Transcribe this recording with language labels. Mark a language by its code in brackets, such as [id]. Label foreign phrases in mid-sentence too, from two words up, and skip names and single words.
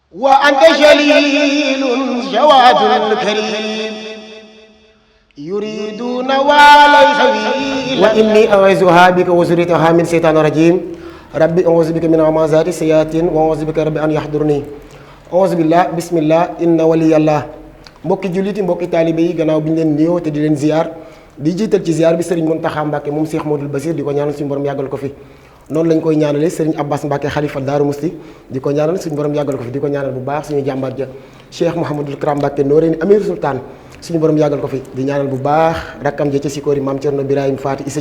[ar] وأنت جليل جواد كريم يريدون وليس وإني أعوذها بك وذريتها من الشيطان الرجيم ربي أعوذ بك من همزات الشياطين وأعوذ بك ربي أن يحضرني أعوذ بالله بسم الله إن ولي الله [wo] mbokki jullit yi mbokki taalibe yi gannaaw bi ñu leen nuyoo te di leen ziar di jiital ci ziar bi Serigne Mountakha Mbacké moom Cheikh Modou Bassir di ko ñaanal suñu borom yàggal ko fi noonu lañ koy ñaanale Serigne Abbas Mbacké xalifa Daaru Musti di ko ñaanal suñu borom yàggal ko fi di ko ñaanal bu baax suñu jàmbaar ja Cheikh Mouhamadul Karam Mbacké Noreyni Amir Sultan suñu borom yàggal ko fi di ñaanal bu baax rakkam ja ca Sikori Maam Cerno Birahim Faati Issa